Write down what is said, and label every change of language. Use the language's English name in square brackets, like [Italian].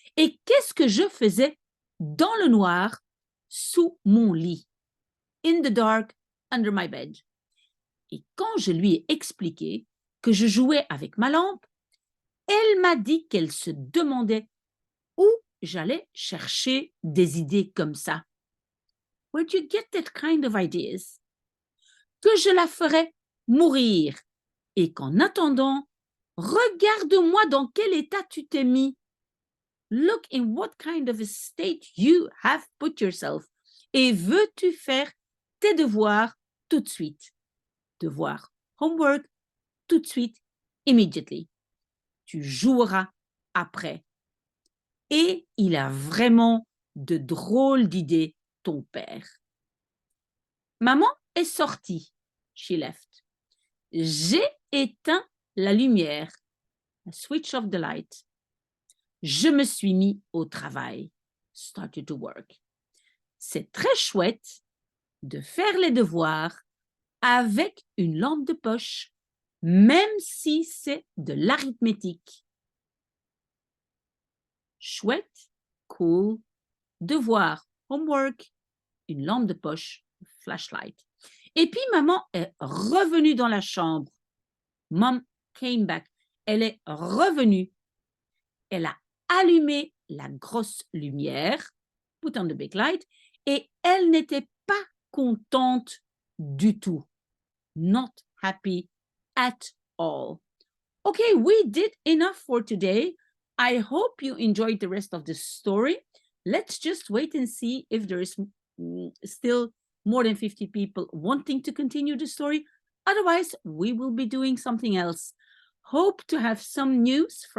[French] Et qu'est-ce que je faisais dans le noir sous mon lit? [English] In the dark, under my bed. [French] Et quand je lui ai expliqué que je jouais avec ma lampe, elle m'a dit qu'elle se demandait où j'allais chercher des idées comme ça. [English] Where'd you get that kind of ideas? [French] Que je la ferais mourir et qu'en attendant, regarde-moi dans quel état tu t'es mis. [English] Look in what kind of a state you have put yourself. [French] Et veux-tu faire tes devoirs tout de suite? Devoir, homework, tout de suite, immediately. Tu joueras après. Et il a vraiment de drôles d'idées, ton père. Maman est sortie. [English] She left. [French] J'ai éteint la lumière. [English] I switch off the light. [French] Je me suis mis au travail. [English] Started to work. [French] C'est très chouette de faire les devoirs avec une lampe de poche, même si c'est de l'arithmétique. Chouette, cool, devoir, homework, une lampe de poche, flashlight. Et puis maman est revenue dans la chambre. [English] Mom came back. [French] Elle est revenue. Elle a allumé la grosse lumière, [English] put on the big light, [French] et elle n'était pas contente du tout. [English] Not happy at all. Okay, we did enough for today. I hope you enjoyed the rest of the story. Let's just wait and see if there is still more than 50 people wanting to continue the story. Otherwise, we will be doing something else. Hope to have some news from you, and I am having my coffee.